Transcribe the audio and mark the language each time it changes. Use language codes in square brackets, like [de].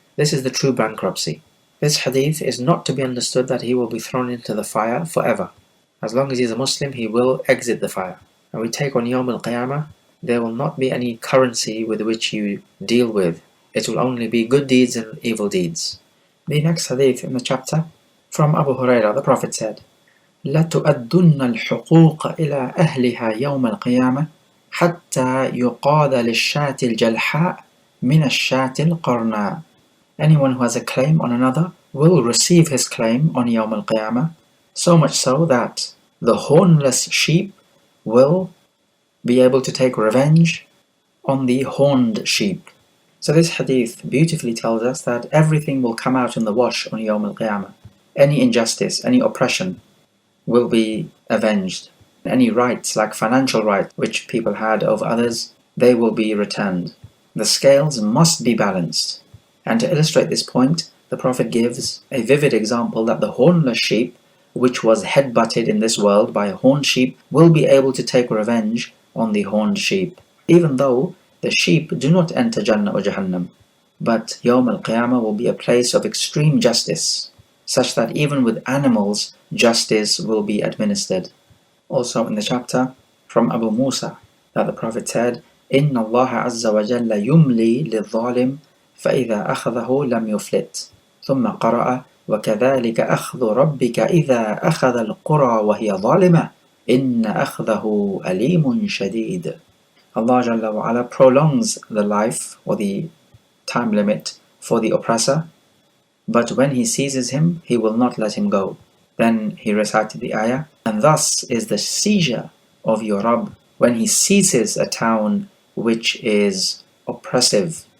[en] This is the true bankruptcy. This hadith is not to be understood that he will be thrown into the fire forever. As long as he is a Muslim, he will exit the fire. And we take on Yawm al-Qiyamah, there will not be any currency with which you deal with. It will only be good deeds and evil deeds. The next hadith in the chapter, from Abu Hurairah, the Prophet said, [ar] لَتُؤَدُّنَّ الْحُقُوقَ إِلَىٰ أَهْلِهَا يَوْمَ الْقِيَامَةِ حَتَّى يُقَادَ لِلشَّاةِ الْجَلْحَاءِ مِنَ الشَّاةِ الْقَرْنَاءِ. [en] Anyone who has a claim on another will receive his claim on Yawm al-Qiyamah, so much so that the hornless sheep will be able to take revenge on the horned sheep. So this hadith beautifully tells us that everything will come out in the wash on Yawm al-Qiyamah. Any injustice, any oppression will be avenged. Any rights, like financial rights, which people had over others, they will be returned. The scales must be balanced. And to illustrate this point, the Prophet gives a vivid example that the hornless sheep which was headbutted in this world by a horned sheep will be able to take revenge on the horned sheep, even though the sheep do not enter Jannah or Jahannam. But Yawm al-Qiyamah will be a place of extreme justice, such that even with animals, justice will be administered. Also in the chapter from Abu Musa, that the Prophet said, [ar] إِنَّ اللَّهَ عَزَّ وَجَلَّ يُمْلِي لِلظَّالِمِ فَإِذَا أَخَذَهُ لَمْ يُفْلِتْ ثم قرأ وكذلك أخذ ربك إذا أخذ القرى وهي ظالمة إن أخذه أليم شديد. [en] Allah Jalla wa Ala prolongs the life or the time limit for the oppressor, but when he seizes him, he will not let him go. Then he recited the ayah, and thus is the seizure of your Rabb when he seizes a town which is oppressive.